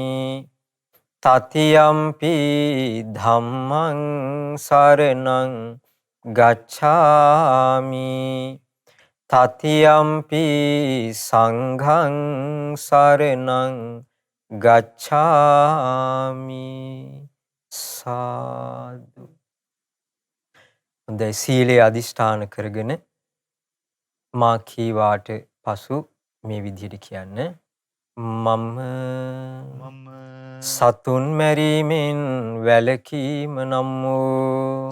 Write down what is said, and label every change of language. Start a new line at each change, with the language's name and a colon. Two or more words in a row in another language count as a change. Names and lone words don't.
Pali: තතියම්පි ධම්මං සරණං ගච්ඡාමි. තතියම්පි සංඝං සරණං ගච්ඡාමි. සාදු.
Sinhala: හොඳයි සීලේ අදිෂ්ඨාන කරගෙන මා කීවාට පසු මේ විදිහට කියන්න. මම සතුන් මැරීමෙන් වැළකීම නම් වූ